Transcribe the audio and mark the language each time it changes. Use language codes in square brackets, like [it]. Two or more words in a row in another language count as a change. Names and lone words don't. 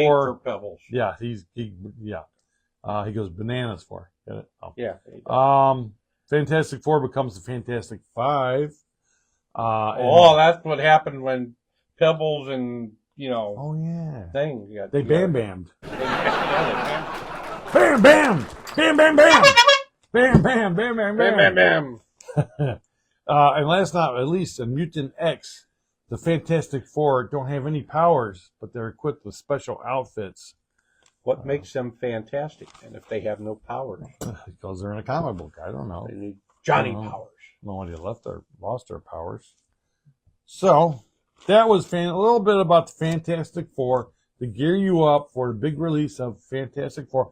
[en] Four. for Pebbles. Yeah, he goes bananas for. Get it? Oh. Yeah. Fantastic Four becomes the Fantastic Five. That's what happened when Pebbles and Oh yeah. Thing. They bam-bammed. Bam bam! Bam bam bam! Bam bam bam bam bam! Bam bam bam! And last but not least, in Mutant X, the Fantastic Four don't have any powers, but they're equipped with special outfits. What makes them fantastic? And if they have no powers? Because they're in a comic book. I don't know. They need Johnny powers. Nobody lost their powers. So that was a little bit about the Fantastic Four to gear you up for the big release of Fantastic Four.